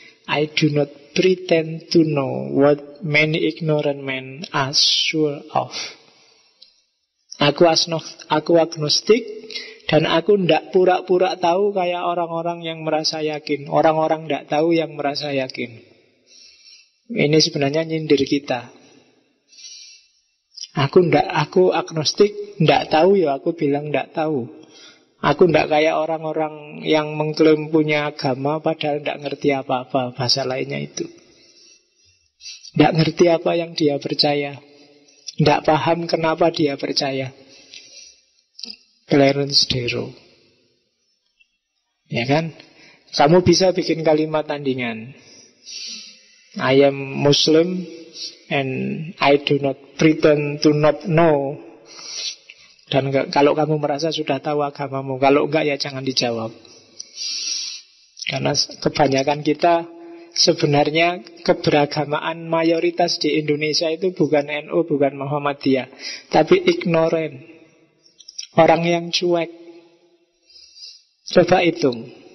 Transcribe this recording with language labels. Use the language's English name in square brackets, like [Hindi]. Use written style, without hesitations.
[English] I do not pretend to know what many ignorant men are sure of. [Indonesian] Aku agnostik dan aku ndak pura-pura tahu kayak orang-orang yang merasa yakin. Orang-orang ndak tahu yang merasa yakin. Ini sebenarnya nyindir kita. Aku agnostik, ndak tahu ya aku bilang ndak tahu. Aku ndak kayak orang-orang yang mengklaim punya agama padahal ndak ngerti apa-apa bahasa lainnya itu. Ndak ngerti apa yang dia percaya. Ndak paham kenapa dia percaya. Clarence Darrow. Ya kan? Kamu bisa bikin kalimat tandingan. [English] I am Muslim and I do not pretend to not know. [Indonesian] Dan kalau kamu merasa sudah tahu agamamu, kalau enggak ya jangan dijawab. Karena kebanyakan kita sebenarnya keberagamaan mayoritas di Indonesia itu bukan NU, bukan Muhammadiyah, tapi ignorant. Orang yang cuek. Coba hitung.